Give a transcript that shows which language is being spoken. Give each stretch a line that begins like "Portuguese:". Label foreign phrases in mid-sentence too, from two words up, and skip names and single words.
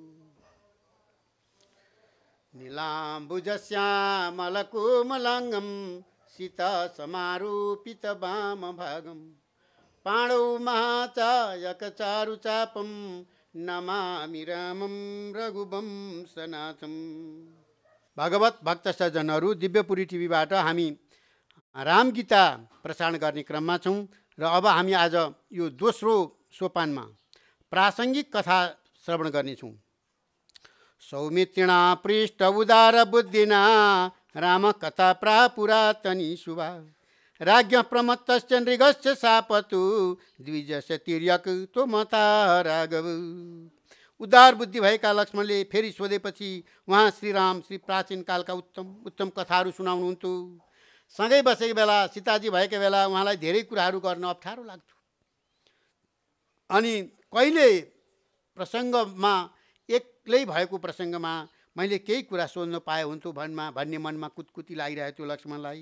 Sanskrit: नीलाम्बुजश्यामलकोमलाङ्गं सीता समारोपित वामभागं पाणौ महाचायकचारुचापं नमामि रामं रघुवंशनाथं।
Nepali: भगवत भक्त सज्जनहरू, दिव्यपुरी टिभीबाट हामी रामगीता प्रसारण गर्ने क्रममा छौँ र अब हामी आज यो दोस्रो सोपानमा प्रासङ्गिक कथा श्रवण गर्नेछौँ।
Sanskrit: सौमित्रिणा पृष्ठ उदार बुद्धिना राम कथा प्रापुरातनी शुभा राज्ञ प्रमत्तश्च नृगश्च शापतु द्विजस्य तिर्यक त्वमता राघव।
Nepali: उदार बुद्धि भएका लक्ष्मणले फेरि सोधेपछि उहाँ श्रीराम श्री प्राचीन कालका उत्तम कथाहरू सुनाउनुहुन्थ्यो। सँगै बसेको बेला सीताजी भएका बेला उहाँलाई धेरै कुराहरू गर्न अप्ठ्यारो लाग्थ्यो। अनि कहिले प्रसङ्गमा एक्लै भएको प्रसङ्गमा मैले केही कुरा सोध्न पाए हुन्थ्यो भन्ने मनमा कुतकुती लागिरहेको थियो लक्ष्मणलाई।